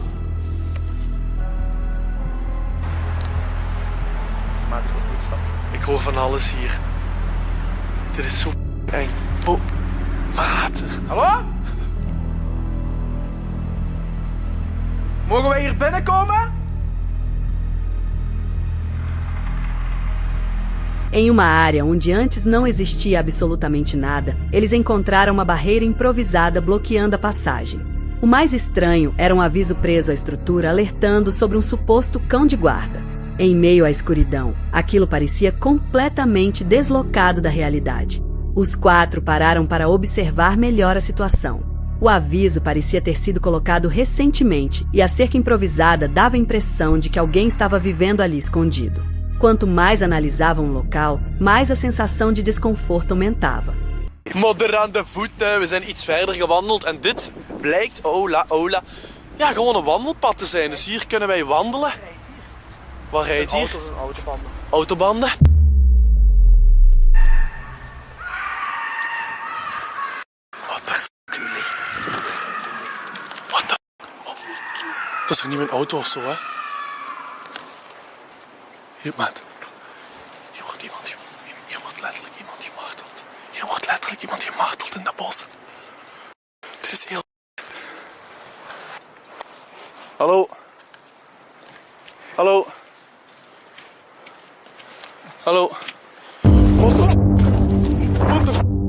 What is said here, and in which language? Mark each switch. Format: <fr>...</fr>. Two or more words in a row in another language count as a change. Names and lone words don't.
<nl>Ik hoor van alles hier. Dit is zo eng. Oh, maat. Hallo? Mogen wij hier binnenkomen?</nl> <pt>Em uma área onde antes não existia absolutamente nada, eles encontraram uma barreira improvisada bloqueando a passagem. O mais estranho era um aviso preso à estrutura alertando sobre um suposto cão de guarda. Em meio à escuridão, aquilo parecia completamente deslocado da realidade. Os 4 pararam para observar melhor a situação. O aviso parecia ter sido colocado recentemente e a cerca improvisada dava a impressão de que alguém estava vivendo ali escondido. Quanto mais analisavam o local, mais a sensação de desconforto aumentava.</pt> <nl>Modder aan de voeten, we zijn iets verder gewandeld en dit blijkt, ja, gewoon een wandelpad te zijn. Dus hier kunnen wij wandelen. Wat rijdt hier? Auto's en autobanden. Autobanden?</nl> <en>What the fuck, jullie? What the fuck? Oh.</en> <nl>Dat is toch niet mijn auto of zo, hè? Hier, maat. Hier wordt letterlijk iemand gemarteld. Hier wordt letterlijk iemand gemarteld in dat bos. Dit is heel... Hallo? Hallo? Hallo?</nl> <en>What the f... What the f...</en>